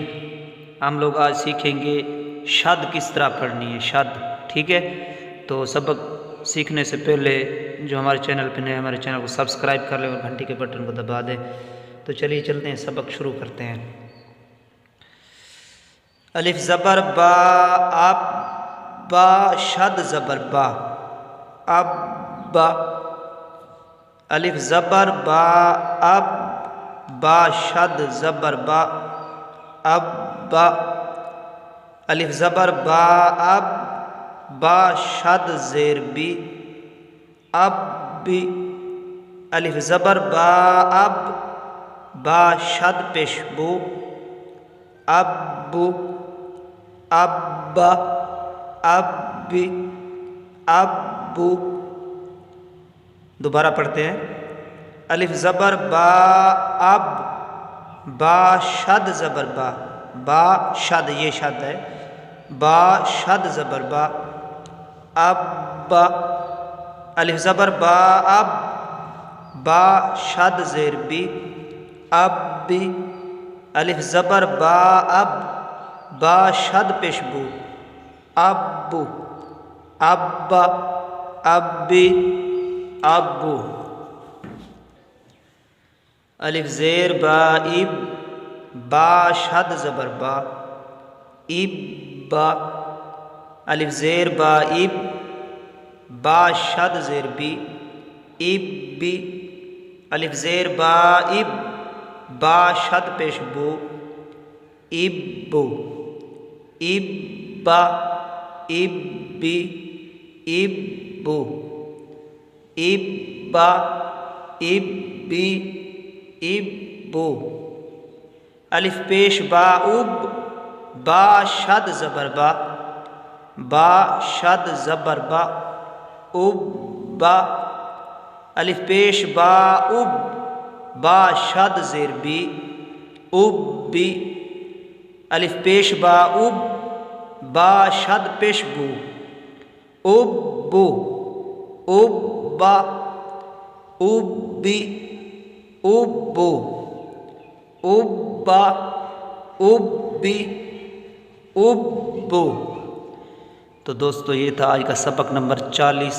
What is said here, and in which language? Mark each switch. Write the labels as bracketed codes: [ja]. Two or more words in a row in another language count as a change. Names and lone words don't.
[ur] ہم لوگ آج سیکھیں گے شد کس طرح پڑھنی ہے، شد، ٹھیک ہے؟ تو سبق سیکھنے سے پہلے جو ہمارے چینل پہ نئے ہمارے چینل کو سبسکرائب کر لیں اور گھنٹی کے بٹن کو دبا دیں۔ تو چلیے چلتے ہیں، سبق شروع کرتے ہیں۔ الف زبر با، اب با، شد زبر با، اب با۔ الف زبر با، اب با، شد زبر با، اب با۔ الف زبر با، اب با، شد زیر بی، اب بی۔ الف زبر با، اب با، شد پیش بو، اب بو، اب با، اب بی، اب بو۔ دوبارہ پڑھتے ہیں۔ الف زبر با، اب با، شد زبر با، با شد، یہ شد ہے، با شد زبر با، اب با۔ الف زبر با، اب با، شد زیر بی، اب بی۔ الف زبر با، اب با، شد پیش بو، اب بو، اب با، اب بی، اب بو۔ الف زیر با، اب با، شد زبر با، اب با۔ الف زیر با، اب با، شد زیر بی، اب بی۔ الف زیر با، اب با، شد پیش بو، اب بو، اب با، اب بی، اب بو، اب با، اب بی، اب بو۔ الف پیش با، اب با، شد زبر با، با شد زبر با، اب با۔ الف پیش با، اب با، شد زیر بی، اب بی۔ الف پیش با، اب با، شد پیش بو، اب بو، اب با، اب بی، اب بو، اب با، اب بی، اب بو۔ تو دوستو یہ تھا آج کا سبق نمبر 40۔